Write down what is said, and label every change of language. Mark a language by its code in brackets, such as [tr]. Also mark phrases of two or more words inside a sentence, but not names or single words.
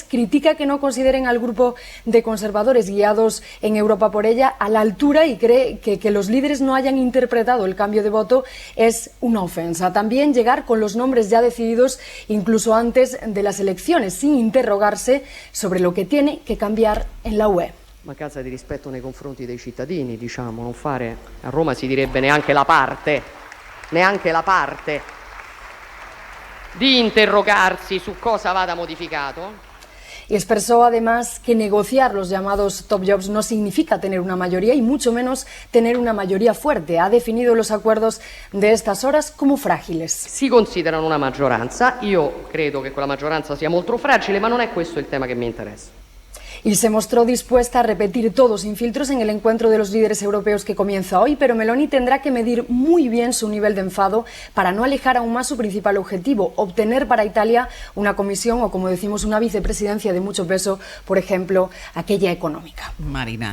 [es] Critica que no consideren al grupo de conservadores guiados en Europa por ella a la altura y cree que los líderes no hayan interpretado el cambio de voto es una ofensa. También llegar con los nombres ya decididos incluso antes de las elecciones, sin interrogarse sobre lo que tiene que cambiar en la UE. [it] Mancanza di rispetto nei confronti dei cittadini, diciamo, non fare, a Roma si direbbe neanche la parte di interrogarsi su cosa vada modificato. [es] Y expresó además que negociar los llamados [en] top jobs [es] no significa tener una mayoría y mucho menos tener una mayoría fuerte. Ha definido los acuerdos de estas horas como frágiles. [it] Si considerano una maggioranza, io credo che quella maggioranza sia molto fragile, ma non è questo il tema che mi interessa. [es] Y se mostró dispuesta a repetir todo sin filtros en el encuentro de los líderes europeos que comienza hoy, pero Meloni tendrá que medir muy bien su nivel de enfado para no alejar aún más su principal objetivo, obtener para Italia una comisión o, como decimos, una vicepresidencia de mucho peso, por ejemplo, aquella económica.